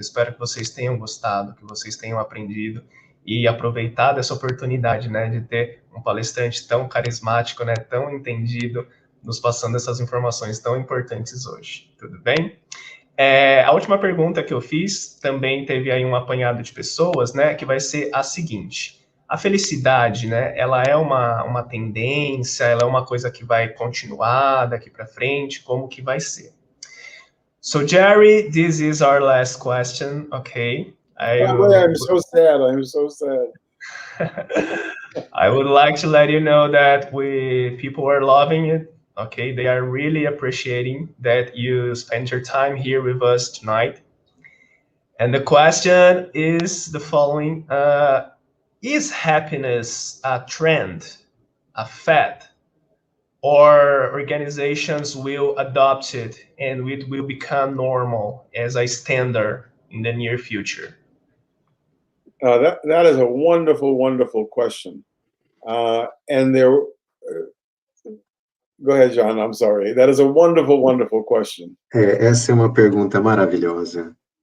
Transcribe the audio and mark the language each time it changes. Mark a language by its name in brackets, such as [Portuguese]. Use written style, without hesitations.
[Portuguese] Espero que vocês tenham gostado, que vocês tenham aprendido e aproveitado essa oportunidade, né, de ter um palestrante tão carismático, né, tão entendido, nos passando essas informações tão importantes hoje. Tudo bem? A última pergunta que eu fiz também teve aí um apanhado de pessoas, né, que vai ser a seguinte. a felicidade, né, ela é uma tendência, ela é uma coisa que vai continuar daqui para frente, como que vai ser? [English] So, Jerry, this is our last question, okay? I'm so sad. I'm so sad. I would like to let you know that people are loving it, okay? They are really appreciating that you spend your time here with us tonight. And the question is the following. Is happiness a trend, a fad, or organizations will adopt it and it will become normal as a standard in the near future? That is a wonderful, wonderful question. And there, go ahead, John, I'm sorry. That is a wonderful, wonderful question. [Portuguese] Essa é uma pergunta maravilhosa.